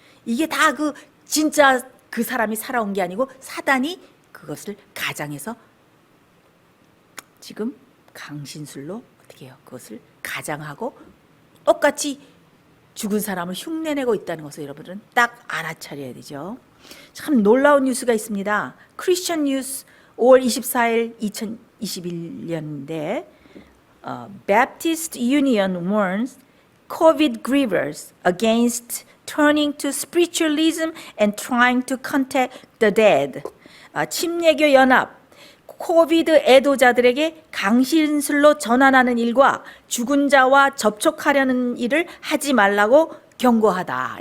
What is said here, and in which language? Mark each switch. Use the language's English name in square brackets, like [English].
[Korean] 이게 다 진짜 그 사람이 살아온 게 아니고 사단이 그것을 가장해서 지금 강신술로 어떻게 해요? 그것을 가장하고 똑같이 죽은 사람을 흉내내고 있다는 것을 여러분들은 딱 알아차려야 되죠. 참 놀라운 뉴스가 있습니다. 크리스천 뉴스 5월 24일 2021년인데 [English] Baptist Union warns COVID grievers against turning to spiritualism and trying to contact the dead. [Korean] 침례교 연합 코비드 애도자들에게 강신술로 전환하는 일과 죽은 자와 접촉하려는 일을 하지 말라고 경고하다.